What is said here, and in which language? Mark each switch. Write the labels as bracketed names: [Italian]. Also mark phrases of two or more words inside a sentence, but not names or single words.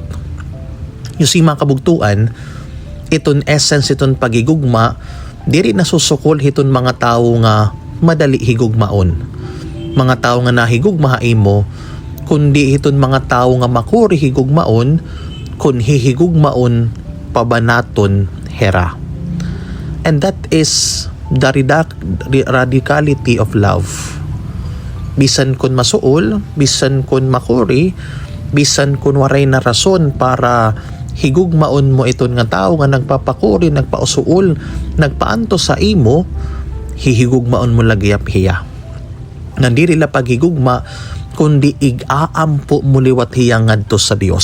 [Waray] Yung si mga kabugtuan, iton essence iton pagigugma, diri nasusukol hiton mga tawo nga madali higugmaon. Mga tawo nga nahigugma imo, kundi hiton mga tawo nga makuri higugmaon, kun hihigugmaon pabanaton hera. [English] And that is the radicality of love. [Waray] Bisan kun masuol, bisan kun makuri, bisan kun waray na rason para higugmaon mo iton nga tao nga nagpapakuri, nagpausuol, nagpaanto sa imo, hihigugmaon mo lagiyap hiya. Nandiri la paghigugma, kundi ig-aampo mo liwat hiya ngadto sa Dios.